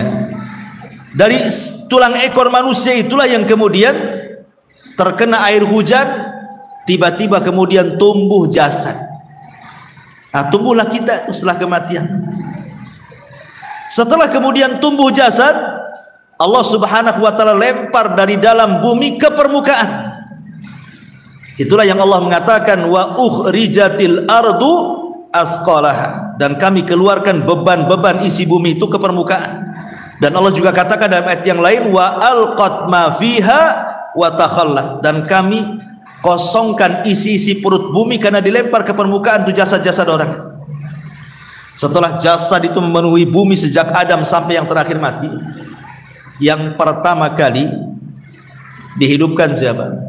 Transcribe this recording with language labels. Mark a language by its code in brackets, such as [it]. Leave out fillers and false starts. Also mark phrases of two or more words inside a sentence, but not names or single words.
[id] Dari tulang ekor manusia itulah yang kemudian terkena air hujan, tiba-tiba kemudian tumbuh jasad. Nah, tumbuhlah kita itu setelah kematian. Setelah kemudian tumbuh jasad, Allah [ar] سبحانه وتعالى [id] lempar dari dalam bumi ke permukaan. Itulah yang Allah mengatakan [ar] وأخرجت الأرض أثقالها, [id] dan kami keluarkan beban-beban isi bumi itu ke permukaan. Dan Allah juga katakan dalam ayat yang lain [ar] وألقت ما فيها وتخلت, [id] dan kami kosongkan isi-isi perut bumi karena dilempar ke permukaan itu jasad-jasad orang itu. Setelah jasad itu memenuhi bumi sejak Adam sampai yang terakhir mati, yang pertama kali dihidupkan siapa?